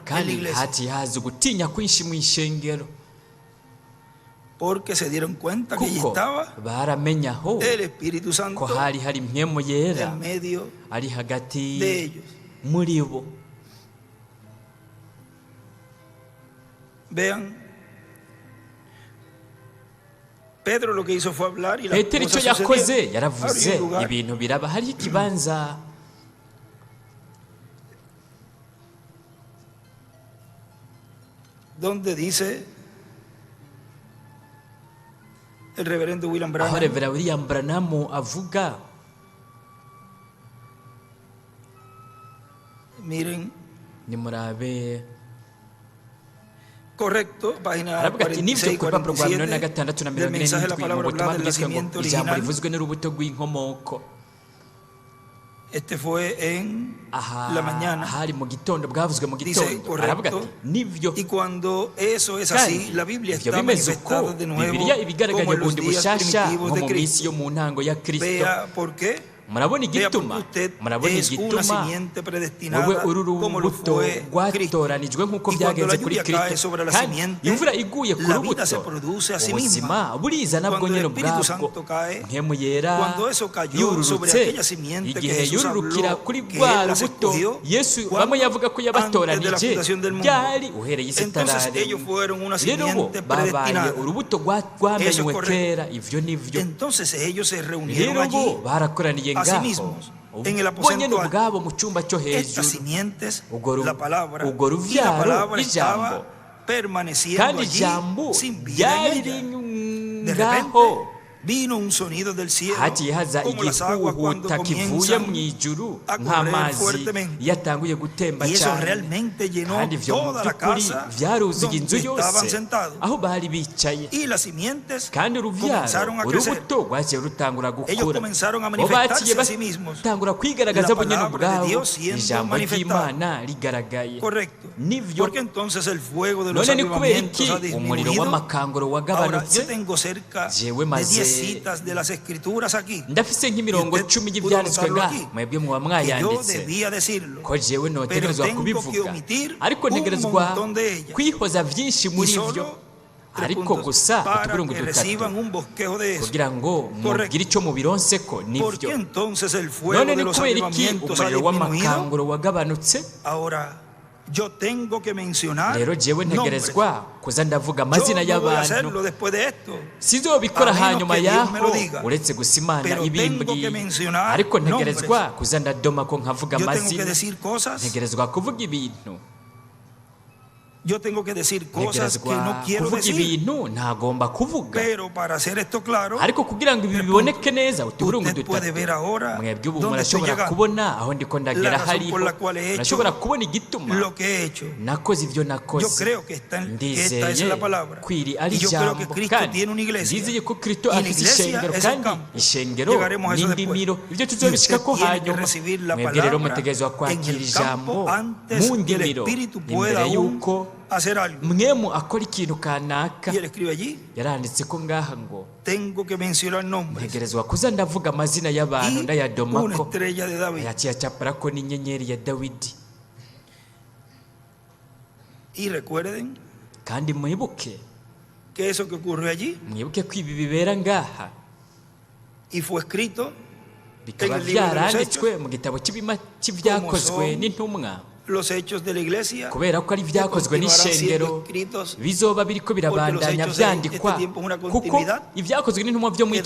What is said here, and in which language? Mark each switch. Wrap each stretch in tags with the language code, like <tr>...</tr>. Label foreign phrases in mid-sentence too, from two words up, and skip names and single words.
<rn>Kandi</rn> <es>iglesia.</es> <rn>haciye haza gutinya kwinshi mu ishengero,</rn> <es>Porque se dieron cuenta que allí</es> <rn>kuko</rn> <es>estaba</es> <rn>baramenya aho</rn> <es>el Espíritu</es> <rn>ko</rn> <es>Santo</es> <rn>hari impwemu yera</rn> <es>en medio</es> <rn>ari hagati</rn> <es>de ellos.</es> <rn>muri bo.</rn> <es>Vean, Pedro lo que hizo fue hablar y las</es> <rn>Petero icyo</rn> <es>cosas</es> <rn>yakoze</rn> <es>sucedieron.</es> <rn>yaravuze</rn> <es>Había un lugar</es> <rn>ibintu biraba, hariho ikibanza</rn> <es>donde dice el reverendo William</es> <rn>aho</rn> <es>Branham,</es> <rn>Revera William Branham avuga.</rn> <es>miren,</es> <rn>Nimurabe</rn> <es>correcto, página</es> <rn>aravuga ati</rn> <es>46</es> <rn>nibyo ku rupapuro rwa</rn> <es>47</es> <rn>46 na</rn> <es>del mensaje de la</es> <rn>47 mu</rn> <es>palabra</es> <rn>butumwa</rn> <es>hablada del</es> <rn>bwiswe ngo</rn> <es>nacimiento</es> <rn>ijambo</rn> <es>original.</es> <rn>rivuzwe n'urubuto rw'inkomoko.</rn> <es>Este fue en</es> <rn>Aha</rn> <es>la mañana.</es> <rn>hari mu gitondo, bwavuzwe mu</rn> <es>Dice,</es> <rn>gitondo. Aravuga ati</rn> <es>correcto.</es> <rn>nibyo.</rn> <es>Y cuando eso es</es> <rn>Kandi</rn> <es>así, la Biblia</es> <rn>ibyo</rn> <es>está</es> <rn>bimeze uko</rn> <es>manifestada de nuevo</es> <rn>Bibiliya ibigaragaye</rn> <es>como en los</es> <rn>bundi</rn> <es>días</es> <rn>bushasha</rn> <es>primitivos</es> <rn>nko</rn> <es>de</es> <rn>mu minsi yo</rn> <es>Cristo.</es> <rn>mu ntango ya Kristo.</rn> <es>Vea por qué.</es> <rn>Murabona</rn> <es>Vea porque</es> <rn>igituma,</rn> <es>usted</es> <rn>murabona</rn> <es>es una</es> <rn>igituma</rn> <es>simiente predestinada</es> <rn>wowe uri</rn> <es>como lo</es> <rn>urubuto</rn> <es>fue Cristo.</es> <rn>rwatoranijwe nk'uko</rn> <es>Y cuando la</es> <rn>byagenze kuri</rn> <es>lluvia cae</es> <rn>Kristo.</rn> <es>sobre la</es> <rn>Kandi</rn> <es>simiente,</es> <rn>imvura iguye ku</rn> <es>la vida se</es> <rn>rubuto,</rn> <es>produce a sí</es> <rn>ubuzima buriza nabwo</rn> <es>Cuando el</es> <rn>nyine</rn> <es>Espíritu</es> <rn>ubwabwo.</rn> <es>Santo cae,</es> <rn>Mpemu yera</rn> <es>cuando eso cayó sobre</es> <rn>yururutse,</rn> <es>aquella simiente que</es> <rn>igihe</rn> <es>Jesús</es> <rn>yururukira</rn> <es>habló,</es> <rn>kuri</rn> <es>que</es> <rn>rwa</rn> <es>Él las</es> <rn>rubuto</rn> <es>escogió,</es> <rn>Yesu</rn> <es>cuando</es> <rn>bamwe yavuga ko</rn> <es>antes de la</es> <rn>yabatoranije</rn> <es>fundación del mundo.</es> <rn>byari uhereye isi</rn> <es>Entonces</es> <rn>itararemwa.</rn> <es>ellos fueron una</es> <rn>Rero bo</rn> <es>simiente</es> <rn>babaye</rn> <es>predestinada.</es> <rn>urubuto</rn> <es>Eso</es> <rn>rwamenywe</rn> <es>es correcto.</es> <rn>kera, ivyo nivyo.</rn> <es>Entonces ellos se reunieron</es> <rn>Rero</rn> <es>allí</es> <rn>bo barakoraniye</rn> <es>a sí</es> <rn>ngaho</rn> <es>mismos en el</es> <rn>bo nyene</rn> <es>aposento alto.</es> <rn>ubwabo mu cyumba cyo</rn> <es>Estas</es> <rn>hejuru.</rn> <es>simientes,</es> <rn>Urwo</rn> <es>la palabra,</es> <rn>urwo</rn> <es>y la</es> <rn>ruvyaro</rn> <es>palabra</es> <rn>ijambo,</rn> <es>estaba permaneciendo</es> <rn>kandi</rn> <es>allí</es> <rn>ijambo</rn> <es>sin vida en</es> <rn>ryari</rn> <es>ella. De</es> <rn>ngaho.</rn> <es>repente vino un sonido del cielo,</es> <rn>hagiye haza</rn> <es>como las aguas cuando</es> <rn>igihuhuta kivuye mu</rn> <es>comienzan</es> <rn>ijuru</rn> <es>a correr</es> <rn>nk'amazi</rn> <es>fuertemente.</es> <rn>yatanguye gutemba</rn> <es>Y eso</es> <rn>cyane.</rn> <es>realmente llenó</es> <rn>Kandi ivyo mu</rn> <es>toda la</es> <rn>by'ukuri</rn> <es>casa</es> <rn>vyaruzuye inzu</rn> <es>donde estaban</es> <rn>yose</rn> <es>sentados.</es> <rn>aho bari bicaye.</rn> <es>Y las simientes</es> <rn>Kandi uruvyaro</rn> <es>comenzaron a crecer.</es> <rn>urubuto rwaciye rutangura</rn> <es>Ellos</es> <rn>gukura.</rn> <es>comenzaron a</es> <rn>Bo baciye</rn> <es>manifestarse a sí mismos.</es> <rn>batangura kwigaragaza</rn> <es>La</es> <rn>bo nyene</rn> <es>palabra de</es> <rn>ubwabo,</rn> <es>Dios siendo</es> <rn>ijambo</rn> <es>manifestada.</es> <rn>ry'Imana rigaragaye.</rn> <es>Correcto.</es> <rn>Nivyo.</rn> <es>Porque entonces el fuego de los</es> <rn>None ni kubera</rn> <es>avivamientos</es> <rn>iki</rn> <es>ha</es> <rn>umuriro</rn> <es>disminuido.</es> <rn>w'amakanguro</rn> <es>Ahora,</es> <rn>wagabanutse.</rn> <es>yo tengo cerca</es> <rn>Jewe</rn> <es>de</es> <rn>maze</rn> <es>10 citas de las escrituras aquí.</es> <rn>ndafise nk'imirongo</rn> <es>Y usted</es> <rn>10</rn> <es>pudo</es> <rn>y'ibyanditswe</rn> <es>anotarlo</es> <rn>ngaha,</rn> <es>aquí.</es> <rn>mwebwe muba</rn> <es>Que yo</es> <rn>mwayanditse</rn> <es>debía decirlo.</es> <rn>ko jewe</rn> <es>Pero</es> <rn>notegerezwa</rn> <es>tengo que</es> <rn>kubivuga,</rn> <es>omitir</es> <rn>ariko</rn> <es>un</es> <rn>ntegerezwa</rn> <es>montón de ellas.</es> <rn>kwihoza byinshi</rn> <es>Y</es> <rn>muri</rn> <es>solo</es> <rn>byo,</rn> <es>3</es> <rn>ariko</rn> <es>puntos</es> <rn>gusa</rn> <es>para</es> <rn>utuburungu</rn> <es>que</es> <rn>dutatu</rn> <es>reciban un bosquejo de eso.</es> <rn>kugira ngo</rn> <es>Correcto.</es> <rn>mugire icyo mubironseko.</rn> <es>¿Por qué</es> <rn>nivyo</rn> <es>entonces el fuego</es> <rn>none</rn> <es>de</es> <rn>ni</rn> <es>los</es> <rn>kubera iki</rn> <es>avivamientos ha</es> <rn>umuriro</rn> <es>disminuido?</es> <rn>w'amakanguro wagabanutse.</rn> <es>Ahora, Yo tengo que mencionar</es> <rn>rero jewe</rn> <es>nombres.</es> <rn>ntegerezwa kuza ndavuga</rn> <es>Yo</es> <rn>amazina</rn> <es>no voy a</es> <rn>y'abantu</rn> <es>hacerlo después de esto.</es> <rn>sizobikora</rn> <es>A menos</es> <rn>hanyuma</rn> <es>que Dios</es> <rn>yaho</rn> <es>me lo diga.</es> <rn>uretse gusa imana</rn> <es>Pero tengo</es> <rn>ibimbwiye</rn> <es>que mencionar</es> <rn>ariko</rn> <es>nombres.</es> <rn>ntegerezwa kuza ndadoma ko nkavuga</rn> <es>Yo tengo que</es> <rn>amazina</rn> <es>decir cosas.</es> <rn>ntegerezwa kuvuga ibintu</rn> <es>Yo tengo que decir cosas que no</es> <rn>ntegerezwa</rn> <es>quiero</es> <rn>kuvuga</rn> <es>decir.</es> <rn>ibintu ntagomba kuvuga</rn> <es>Pero para hacer esto claro,</es> <rn>ariko kugira ngo ibi biboneke neza utuburungu</rn> <es>usted puede ver</es> <rn>dutatu</rn> <es>ahora</es> <rn>mwebwe ubu</rn> <es>dónde estoy</es> <rn>murashobora</rn> <es>llegando.</es> <rn>kubona aho ndiko ndagera</rn> <es>La razón</es> <rn>hariho</rn> <es>por la cual he hecho</es> <rn>murashobora kubona igituma</rn> <es>lo que he hecho.</es> <rn>nakoze ibyo</rn> <es>Yo</es> <rn>nakoze</rn> <es>creo que esta es</es> <rn>ndizeye</rn> <es>la palabra.</es> <rn>ko iri ari</rn> <es>Y yo creo que</es> <rn>ijambo</rn> <es>Cristo</es> <rn>kandi</rn> <es>tiene una iglesia.</es> <rn>ndizeye ko kristo</rn> <es>Y la</es> <rn>afite</rn> <es>iglesia</es> <rn>ishengero</rn> <es>es el</es> <rn>kandi</rn> <es>campo.</es> <rn>ishengero</rn> <es>Llegaremos a eso</es> <rn>n'indimiro</rn> <es>después.</es> <rn>ibyo</rn> <es>Y</es> <rn>tuzobishikako</rn> <es>usted tiene que</es> <rn>hanyuma</rn> <es>recibir la</es> <rn>mwebwe rero</rn> <es>palabra</es> <rn>mutegerezwa</rn> <es>en</es> <rn>kwakira</rn> <es>el</es> <rn>ijambo</rn> <es>campo antes</es> <rn>mu</rn> <es>que el</es> <rn>ndimiro</rn> <es>Espíritu pueda</es> <rn>imbere</rn> <es>aún</es> <rn>y'uko</rn> <es>hacer algo.</es> <rn>mwemu akora ikintu kanaka</rn> <es>Y él escribe allí,</es> <rn>yaranditse ko ngaha ngo</rn> <es>tengo que mencionar nombres.</es> <rn>ntegerezwa kuza ndavuga amazina y'abantu</rn> <es>Y una</es> <rn>ndayadomako</rn> <es>estrella de David.</es> <rn>yaciyacaparako n'inyenyeri ya dawidi</rn> <es>Y recuerden</es> <rn>kandi mwibuke</rn> <es>que eso que ocurrió allí</es> <rn>mwibuke ko ibi bibera ngaha</rn> <es>y fue escrito</es> <rn>bikaba</rn> <es>en el libro de los</es> <rn>byaranditswe</rn> <es>Hechos,</es> <rn>mu gitabo cy'ibyakozwe</rn> <es>son</es> <rn>n'intumwa</rn> <es>los hechos de la iglesia,</es> <rn>kubera ko ari ibyakozwe</rn> <es>que continuarán</es> <rn>n'ishengero</rn> <es>siendo escritos,</es> <rn>bizoba biriko birabandanya</rn> <es>hechos de</es> <rn>byandikwa</rn> <es>este tiempo es una</es> <rn>kuko</rn> <es>continuidad,</es> <rn>ibyakozwe n'intumwa byo muri iki</rn>